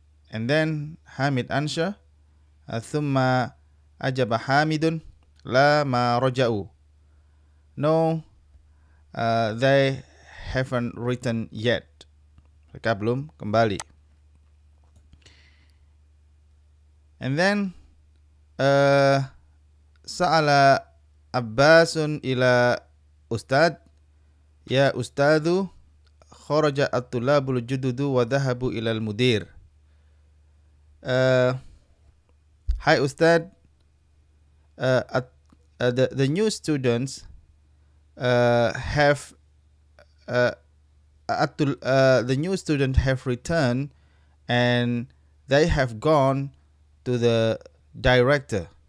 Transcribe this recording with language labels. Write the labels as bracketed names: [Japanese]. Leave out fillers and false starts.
[English] And then Hamid answer, [Arabic] ثم أجاب حامد لا ما رجعوا, [English] no, they haven't returned yet, [Malay] mereka belum kembali. [English] And then [Arabic] سأل عباس إلى أستاذ يا أستاذ خرج الطلاب الجدد وذهبوا إلى المدير. [English] Hi Ustad, the new students have the new students have returned and they have gone to the director.